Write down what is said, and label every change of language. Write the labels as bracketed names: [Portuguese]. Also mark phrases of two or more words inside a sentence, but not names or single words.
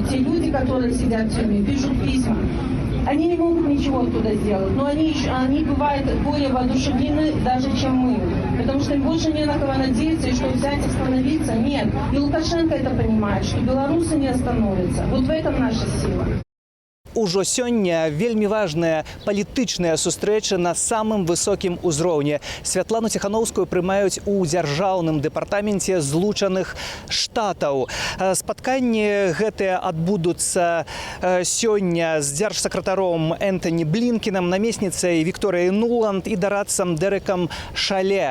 [Russian] Те люди, которые сидят в тюрьме, пишут письма. Они не могут ничего оттуда сделать, но они бывают более воодушевлены даже, чем мы. Потому что им больше не на кого надеяться, и что взять, остановиться. Нет. И Лукашенко это понимает, что белорусы не остановятся. Вот в этом наша сила. [Belarusian] Ужо сёння вельмі важная палітычная сустрэча на самым высокім узроўні. Святлану Ціхановскую прымаюць у дзяржаўным дэпартаменце Злучаных Штатаў. Спатканні гэтыя адбудуцца сёння з дзяржсакратаром Энтоні Блінкенам, намесніцай Вікторыяй Нуланд і дарадцам Дэрэкам Шале.